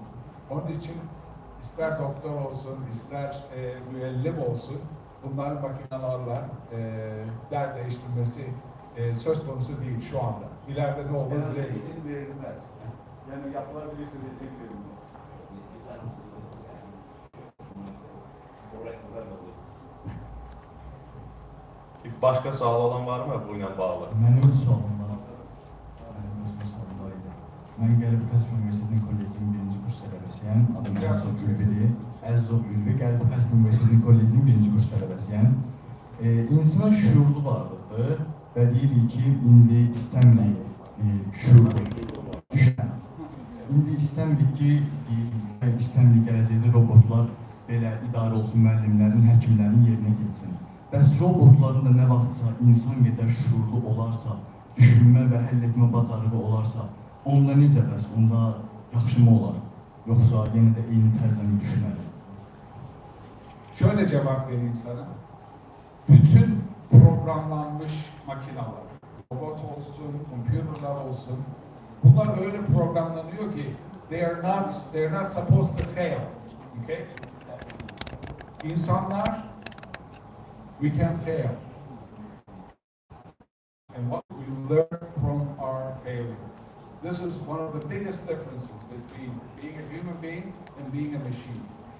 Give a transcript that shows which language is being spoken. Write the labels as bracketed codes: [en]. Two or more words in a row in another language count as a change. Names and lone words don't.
[tr] Onun için ister doktor olsun, ister müellim olsun, bunların makinelerle der değiştirmesi söz konusu değil şu anda. İleride ne olur bilemeyiz. İzin verilmez. Yani yapılabilirse de tek verilmez. Başka sual olan var mı [az] bu ilə bağlı? Mənim öz sualım var. Mənim öz sualım var idi. Mən Qərbi Kəsb Universitetinin kollecinin birinci kurs tələbəsiyəm. Adım Əzizov Ülvidir. Əzizov Ülvi, Qərbi Kəsb Universitetinin kollecinin birinci kurs tələbəsiyəm. İnsan şuurlu varlıqdır və deyirik ki, indi istəmirik şuurlu düşünən. İndi istəmirik ki, gələcəkdə robotlar belə idarə olsun, müəllimlərin, həkimlərin yerinə geçsin. Bəs robotların da nə vaxtsa insan qədər şuurlu olarsa, düşünmə və həll etmə bacarığı olarsa, onda necə bəs, onda yaxşı mı olar? [tr] Yoksa yine de eyni tərzdə mi düşünəlim? Şöyle cevap vereyim sana. Bütün programlanmış makineler, robot olsun, computerlar olsun, bunlar öyle programlanıyor ki [en] they're not supposed to fail. [tr] Okay? [en] İnsanlar, we can fail. And what we learn from our failure. This is one of the biggest differences between being a human being and being a machine.